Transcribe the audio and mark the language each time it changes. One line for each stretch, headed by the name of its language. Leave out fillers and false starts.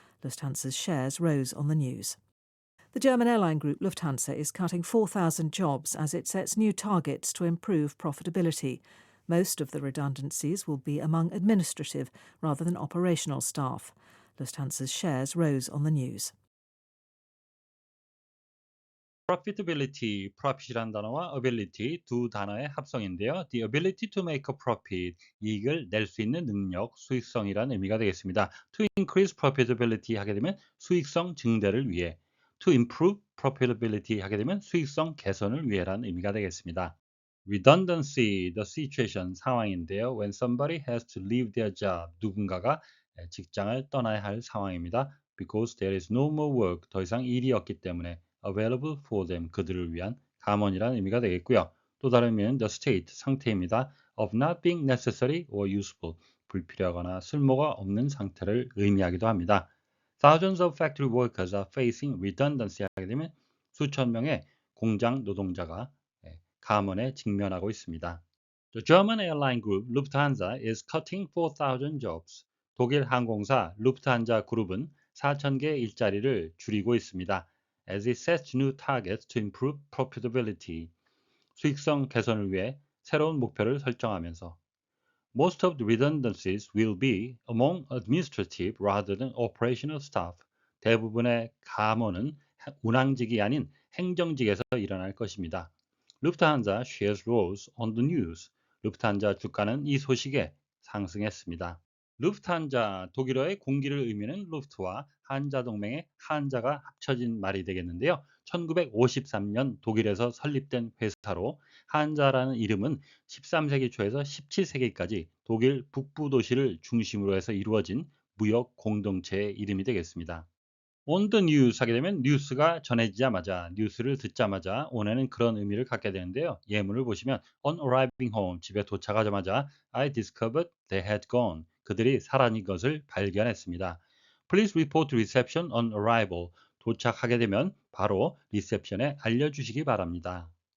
English: Lufthansa's shares rose on the news. The German airline group Lufthansa is cutting 4,000 jobs as it sets new targets to improve profitability. Most of the redundancies will be among administrative rather than operational staff. Lufthansa's shares rose on the news.
Korean: profitability, profit이란 단어와 ability 두 단어의 합성인데요.
English: The ability to make a profit,
Korean: 이익을 낼 수 있는 능력, 수익성이라는 의미가 되겠습니다.
English: To increase profitability
Korean: 하게 되면 수익성 증대를 위해,
English: to improve profitability
Korean: 하게 되면 수익성 개선을 위해라는 의미가 되겠습니다.
English: redundancy, the situation,
Korean: 상황인데요.
English: When somebody has to leave their job,
Korean: 누군가가 직장을 떠나야 할 상황입니다.
English: Because there is no more work,
Korean: 더 이상 일이 없기 때문에
English: available for them,
Korean: 그들을 위한 감원이라는 의미가 되겠고요. 또 다른 의미는
English: the state,
Korean: 상태입니다.
English: of not being necessary or useful,
Korean: 불필요하거나 쓸모가 없는 상태를 의미하기도 합니다.
English: Thousands of factory workers are facing redundancy
Korean: 하게 되면 수천 명의 공장 노동자가 감원에 직면하고 있습니다.
English: The German airline group Lufthansa is cutting 4,000 jobs.
Korean: 독일 항공사 루프트한자 그룹은 4,000개 일자리를 줄이고 있습니다.
English: As it sets new targets to improve profitability.
Korean: 수익성 개선을 위해 새로운 목표를 설정하면서
English: Most of the redundancies will be among administrative rather than operational staff.
Korean: 대부분의 감원은 운항직이 아닌 행정직에서 일어날 것입니다.
English: 루프트한자 shares rose on the news.
Korean: 루프트한자 주가는 이 소식에 상승했습니다. 루프트한자, 독일어의 공기를 의미하는 루프트와 한자 동맹의 한자가 합쳐진 말이 되겠는데요. 1953년 독일에서 설립된 회사로 한자라는 이름은 13세기 초에서 17세기까지 독일 북부 도시를 중심으로 해서 이루어진 무역 공동체의 이름이 되겠습니다.
English: On the news
Korean: 하게 되면 뉴스가 전해지자마자, 뉴스를 듣자마자 on에는 그런 의미를 갖게 되는데요. 예문을 보시면
English: On arriving home,
Korean: 집에 도착하자마자
English: I discovered they had gone.
Korean: 그들이 사라진 것을 발견했습니다.
English: Please report to reception on arrival.
Korean: 도착하게 되면 바로 리셉션에 알려주시기 바랍니다.